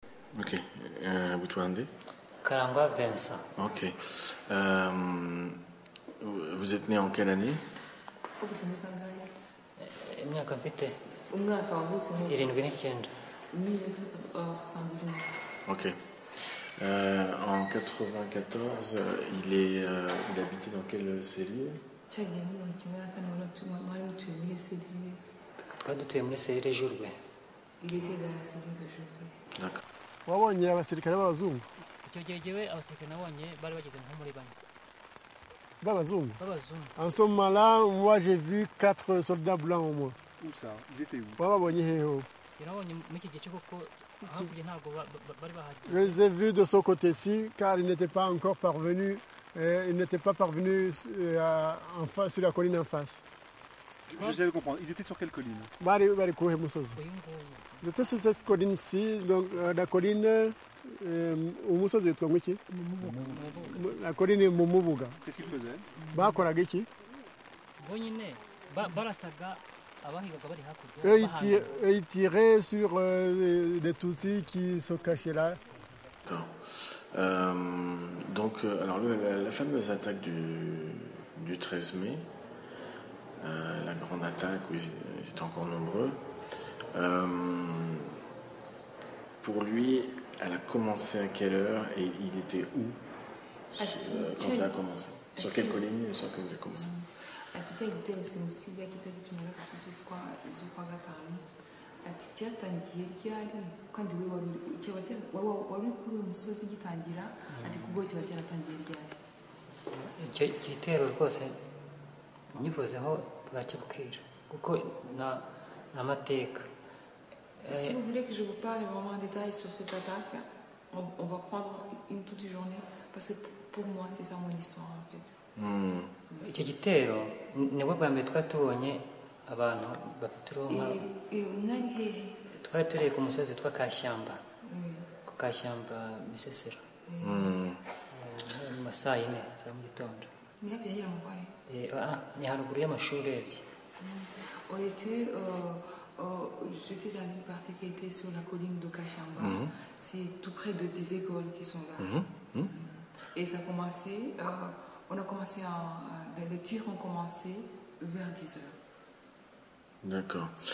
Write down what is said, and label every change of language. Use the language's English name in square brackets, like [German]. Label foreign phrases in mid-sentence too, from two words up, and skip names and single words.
[French] Ok. Boutouandé? Karangwa Vincent. Ok. Vous êtes né en quelle année? [Kinyarwanda] Imyaka mfite umwaka wavutse mu 79. 1979. [French] Ok. En 94, il habitait dans quelle cellule? [Kinyarwanda] cyagiye muri 1994 mwari mutuye muri cellule. Twari dutuye muri serire Jurwe. [French] Il était dans la cellule de Jurwe. D'accord. [Kinyarwanda] wabonye abasirikare b'abazungu Icyo gihe jyewe abasirikare nabonye bari bageze nko muri bane b'abazungu. b'abazungu. [French] En ce moment-là, moi j'ai vu 4 soldats blancs au moins. Où ça? Ils étaient où? [Kinyarwanda] Bababonye hehe? Nabonye muri iki gice kuko hakurya ntabwo bari bahagije. [French] Je les ai vus de ce côté-ci car ils n'étaient pas encore parvenus. Ils n'étaient pas parvenus en face, sur la colline en face. J'essaie de comprendre. Ils étaient sur quelle colline? [Kinyarwanda] Bari kuhe musozi. Uyu nguyu [French] Ils étaient sur cette colline-ci, donc la colline [Kinyarwanda] umusozi witwa ngwiki? [French] La colline Mumubuga. Qu'est-ce qu'ils faisaient? [Kinyarwanda] Bakoraga iki? bo nyine barasaga abahigaga bari hakurya. [French] Eux, ils tiraient sur les Tutsis qui se cachaient là. D'accord. Donc, alors, la fameuse attaque du 13 mai, la grande attaque où ils étaient encore nombreux, pour lui, elle a commencé à quelle heure et il était où quand ça a commencé? Sur quelle colline et sur quelle vous avez commencé? [Kinyarwanda] ati cyagitero simusiga kitari kimara z'ukwa gatanu ati cyatangiye ryari kandi we wari kuri uwo musozi gitangira ati kubwo kiba cyaratangiye ryari. Icyo gitero rwose nyivuzeho bwacya bukira kuko n'amateka. [French] Si vous voulez que je vous parle vraiment en détail sur cette attaque, on va prendre une toute journée parce que pour moi c'est ça mon histoire en fait. [Kinyarwanda] Icyo gitero nibwo bwa mbere twari tubonye abantu bafite uruhu. Mwari hehe? Twari turi ku musozi witwa Kashyamba, ku Kashyamba Misesero, mu masaa 4 za mu gitondo. Ni hafi ya Nyiramukware? Ni haruguru y'amashuri urebye. [French] J'étais dans une partie qui était sur la colline de Kashyamba. C'est tout près des écoles qui sont là. Et ça a commencé, les tirs ont commencé vers 10 heures. D'accord.